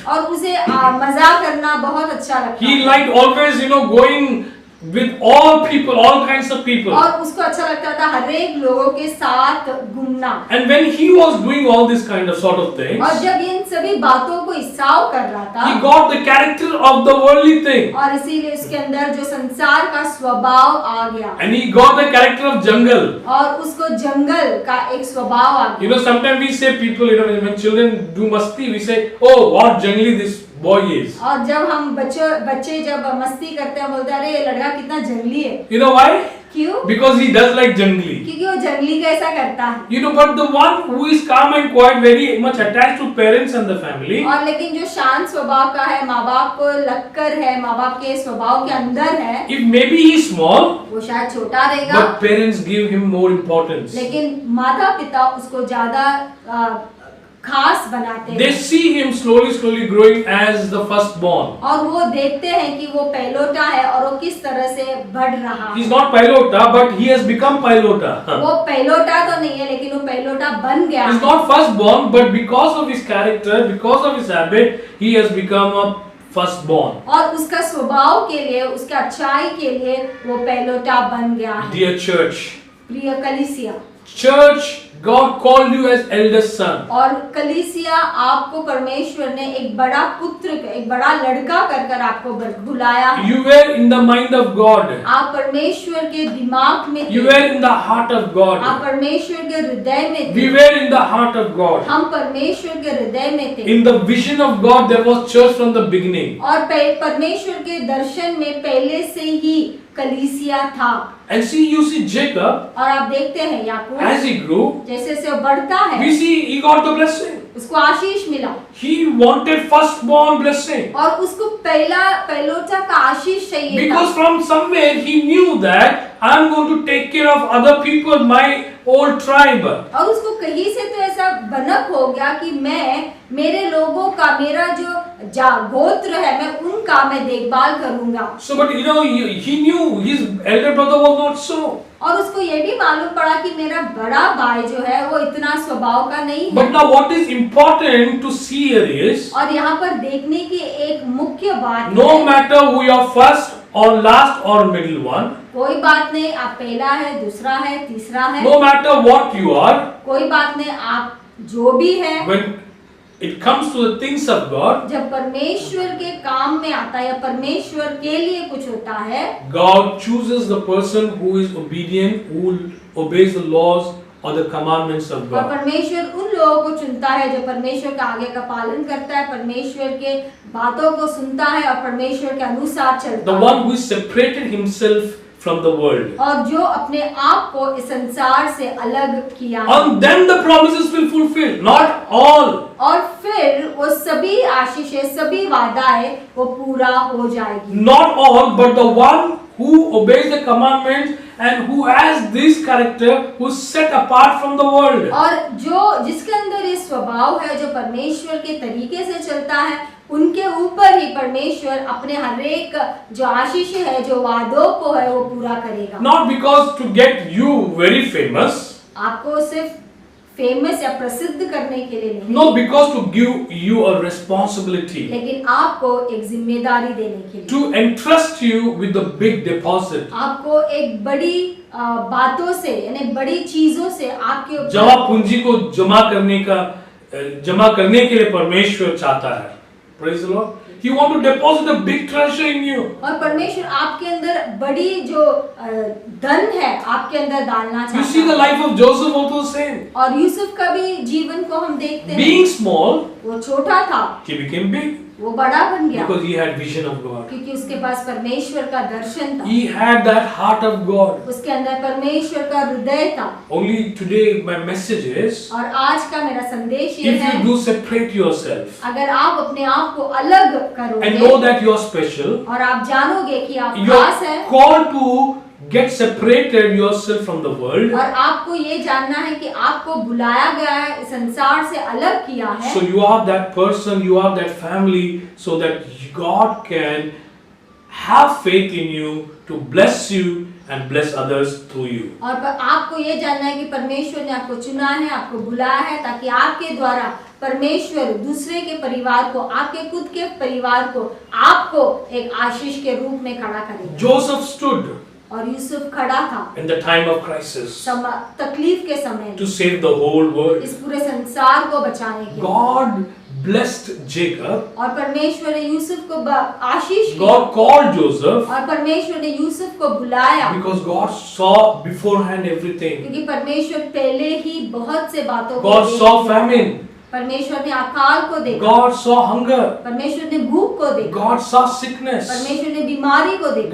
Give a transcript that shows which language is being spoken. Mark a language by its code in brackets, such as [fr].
[hi] और उसे मजा करना बहुत अच्छा लगता [en] He [hi] था, [en] liked always, going with all people, all kinds of people. [hi] और उसको अच्छा लगता था हर एक लोगों के साथ घूमना। [en] And when he was doing all this kind of sort of things, [hi] और जब इन सभी बातों को ईसाऊ कर रहा था, [en] he got the character of the worldly thing. [hi] और इसीलिए उसके अंदर जो संसार का स्वभाव आ गया, [en] And he got the character of jungle. [hi] और उसको जंगल का एक स्वभाव आ गया। [en] Sometimes we say people, when children do masti, we say, oh, what jungly this boy is. [hi] और जब हम बच्चे जब मस्ती करते हैं, बोलते हैं अरे ये लड़का कितना जंगली है। [en] You know why? [hi] क्यों? [en] Because he does like jungly. [hi] क्योंकि वो जंगली कैसा करता है। [en] But the one who is calm and quiet, very much attached to parents and the family, [hi] और लेकिन जो शांत स्वभाव का है, माँ बाप को लगकर है, माँ बाप के स्वभाव के अंदर है, [en] if maybe he is small, [hi] वो शायद छोटा रहेगा, [en] but parents give him more importance. [hi] लेकिन माता पिता उसको ज्यादा खास बनाते हैं। [en] They see him slowly growing as the firstborn. [hi] और वो देखते हैं कि वो पहलोटा है और वो किस तरह से बढ़ रहा है। [en] He's not Pilota, but he has become Pilota. [hi] वो पहलोटा तो नहीं है, लेकिन वो पहलोटा बन गया [en] He's [hi] है। [en] not firstborn, but because of his character, because of his habit, he has become a firstborn. [hi] और उसका स्वभाव के लिए, उसका अच्छाई के लिए वो पहलोटा बन गया है। [en] Dear church, [hi] प्रिय कलीसिया, [en] church, God called you as eldest son. [hi] और कलीसिया आपको परमेश्वर ने एक बड़ा पुत्र, एक बड़ा लड़का कर आपको बुलाया है। [en] You were in the mind of God. [hi] आप परमेश्वर के दिमाग में थे। [en] You were in the heart of God. [hi] आप परमेश्वर के हृदय में थे। [en] We were in the heart of God. [hi] हम परमेश्वर के हृदय में थे। [en] In the vision of God, there was church from the beginning. [hi] और परमेश्वर के दर्शन में पहले से ही कलीसिया था। [en] And you see Jacob, [hi] और आप देखते हैं याकूब [en] as he grew, [hi] जैसे से वो बढ़ता है, [en] we see he got the blessing. [hi] उसको आशीष मिला, [en] He wanted firstborn blessing. [hi] और उसको पहलोटा का आशीष चाहिए था। [en] Because from somewhere he knew that I am going to take care of other people, my old tribe. [hi] और उसको कहीं से तो ऐसा भनक हो गया कि मैं मेरे लोगों का, मेरा जो गोत्र है, मैं उनका मैं देखभाल करूंगा। [en] So, but he knew his elder brother was not so. [hi] और उसको ये भी मालूम पड़ा कि मेरा बड़ा भाई जो है वो इतना स्वभाव का नहीं है। [en] But now what is important to see here is, [hi] और यहाँ पर देखने की एक मुख्य बात [en] no [hi] है, [en] matter who you are first or last or middle one, [hi] कोई बात नहीं आप पहला है, दूसरा है, तीसरा है, [en] no matter what you are, [hi] कोई बात नहीं आप जो भी है, [en] when it comes to the things of God, [hi] जब परमेश्वर के काम में आता है या परमेश्वर के लिए कुछ होता है, [en] God chooses the person who is obedient, who obeys the laws or the commandments of [hi] और [en] God. [hi] परमेश्वर उन लोगों को चुनता है जो परमेश्वर के आगे का पालन करता है, परमेश्वर के बातों को सुनता है और परमेश्वर के अनुसार चलता [en] The [hi] है, [en] one who separated himself from the world. [hi] और जो अपने आप को इस संसार से अलग किया है। [en] And then the promises will fulfill. Not all. [hi] और फिर वो सभी आशीषें, सभी वादाएं वो पूरा हो जाएगी। [en] Not all, but the one who obeys the commandments and who has this character, who is set apart from the world. [hi] और जो जिसके अंदर ये स्वभाव है, जो परमेश्वर के तरीके से चलता है, उनके ऊपर ही परमेश्वर अपने हर एक जो आशीष है, जो वादों को है, वो पूरा करेगा। [en] Not because to get you very famous. [hi] आपको सिर्फ फेमस या प्रसिद्ध करने के लिए नहीं, [en] No, because to give you a responsibility. [hi] लेकिन आपको एक जिम्मेदारी देने के लिए, [en] To entrust you with the big deposit. [hi] आपको एक बड़ी बातों से यानी बड़ी चीजों से आपके ऊपर जमा पूंजी को जमा करने के लिए परमेश्वर चाहता है। [en] Praise the Lord. He want to deposit a big treasure in you. [hi] और परमेश्वर आपके अंदर बड़ी जो धन है आपके अंदर डालना [en] You see the [hi] चाहता है। [en] life of Joseph also the same. [hi] और यूसुफ का भी जीवन को हम देखते हैं, [en] Being small, [hi] वो छोटा था, [en] he became big [hi] वो बड़ा बन गया [en] because he had vision of God. [hi] क्योंकि उसके पास परमेश्वर का दर्शन था, [en] He had that heart of God. [hi] उसके अंदर परमेश्वर का हृदय था। [en] Only today my message is, [hi] और आज का मेरा संदेश ये [en] if [hi] है, [en] you do separate yourself [hi] अगर आप अपने आप को अलग [en] and [hi] करोगे [en] know that you are special, [hi] और आप जानोगे कि आप [en] you [hi] खास [en] are [hi] है, [en] called to get separated yourself from the world. [hi] और आपको ये जानना है कि आपको बुलाया गया है, इस संसार से अलग किया है, [en] So you are that person, you are that family, so that God can have faith in you to bless you and bless others through you. [hi] और आपको ये जानना है कि परमेश्वर ने आपको चुना है, आपको बुलाया है ताकि आपके द्वारा परमेश्वर दूसरे के परिवार को, आपके खुद के परिवार को, आपको एक आशीष के रूप में खड़ा करेगा। [en] Joseph stood [hi] और यूसुफ खड़ा था [en] in the time of crisis [hi] तकलीफ के समय [en] to [hi] में, [en] save the whole world. [hi] इस पूरे संसार को बचाने के लिए। [en] God blessed Jacob. [hi] और परमेश्वर ने यूसुफ को आशीष दी, [en] God called Joseph [hi] और परमेश्वर ने यूसुफ को बुलाया [en] because God saw beforehand everything. [hi] क्योंकि परमेश्वर पहले ही बहुत से बातों को [en] God [hi] देख [en] saw [hi] लिया। [en] famine. [hi] परमेश्वर ने अकाल को देखा, [en] God saw hunger. [hi] परमेश्वर ने भूख को देखा, [en] God saw sickness. [hi] परमेश्वर ने बीमारी को देखा,